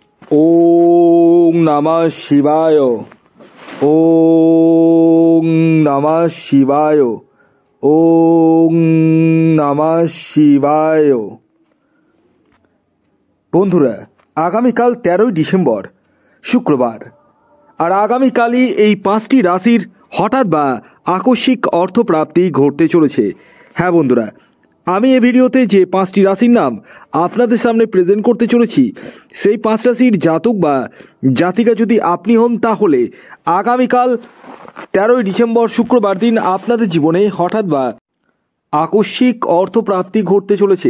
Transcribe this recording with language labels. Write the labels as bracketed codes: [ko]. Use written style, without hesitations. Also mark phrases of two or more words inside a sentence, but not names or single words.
[sa] ওং নমঃ শিবায়। ওং নমঃ শিবায়। ওং নমঃ শিবায়। [bn] বন্ধুরা, আগামীকাল 13ই ডিসেম্বর শুক্রবার, আর আগামীকালই এই 5টি রাশির হঠাৎ বা আকস্মিক অর্থপ্রাপ্তি ঘটতে চলেছে। হ্যাঁ বন্ধুরা, আমি এই ভিডিওতে যে 5টি রাশির নাম আপনাদের সামনে প্রেজেন্ট করতে চলেছি, সেই 5 রাশির জাতক বা জাতিকা যদি আপনি হন, তাহলে আগামীকাল 13ই ডিসেম্বর শুক্রবার দিন আপনাদের জীবনে হঠাৎ বা আকস্মিক অর্থপ্রাপ্তি ঘটতে চলেছে।